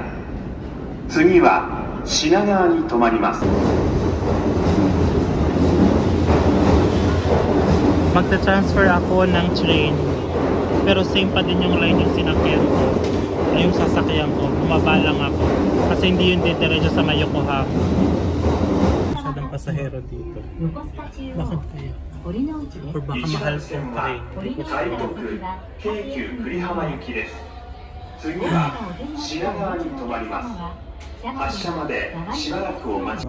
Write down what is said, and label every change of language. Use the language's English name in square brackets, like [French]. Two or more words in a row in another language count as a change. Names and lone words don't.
[Japanese] 次は品川に停まります。 [Filipino] Magta-transfer ako ng train. Pero same pa din yung line yung sinakyan ko. Ay yung sasakyan ko. Bumaba lang ako. Kasi hindi yun diretso sa Yokohama. Masyadong pasahero dito. Bakit kaya? Or baka mahal yung train. Hindi ko [Japanese] 次は品川に停まります。発車までしばらくお待ち。